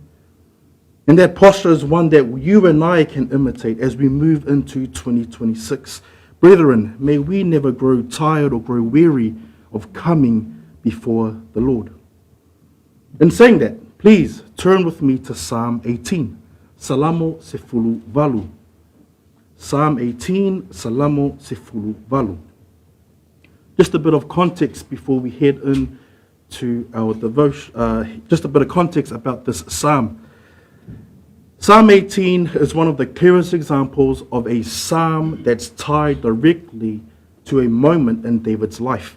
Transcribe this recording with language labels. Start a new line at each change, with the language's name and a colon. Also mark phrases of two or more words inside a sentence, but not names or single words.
English: And that posture is one that you and I can imitate as we move into 2026. Brethren, may we never grow tired or grow weary of coming before the Lord. In saying that, please turn with me to Psalm 18.
Samoan: Salamo sefulu valu.
English: Psalm 18,
Samoan: Salamo sefulu valu.
English: Just a bit of context before we head into our devotion. Just a bit of context about this psalm. Psalm 18 is one of the clearest examples of a psalm that's tied directly to a moment in David's life.